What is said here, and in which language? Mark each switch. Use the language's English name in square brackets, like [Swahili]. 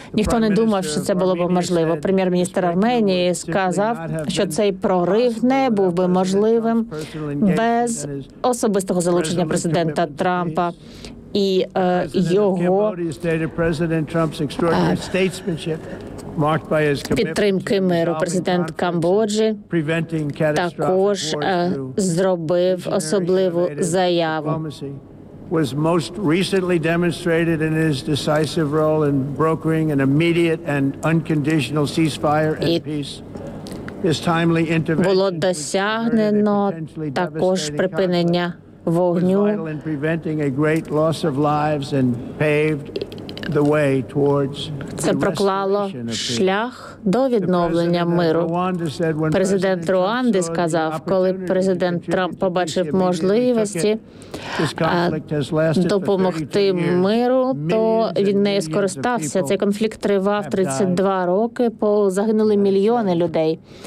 [Ukrainian] Ніхто не думав, що це було б можливо. Прем'єр-міністр Арменії сказав, що цей прорив не був би можливим без особистого залучення президента Трампа і його підтримки миру. Президент Камбоджі також зробив особливу заяву. [English] Was most recently demonstrated in his decisive role in brokering an immediate and unconditional ceasefire and peace. His timely intervention [Ukrainian] було досягнено також припинення вогню, [English] preventing a great loss of lives and paved the way towards [Ukrainian] це проклало шлях до відновлення миру. Президент Руанди сказав, коли президент Трамп побачив можливості допомогти миру, то він нею скористався. Цей конфлікт тривав 32 роки, загинули мільйони людей.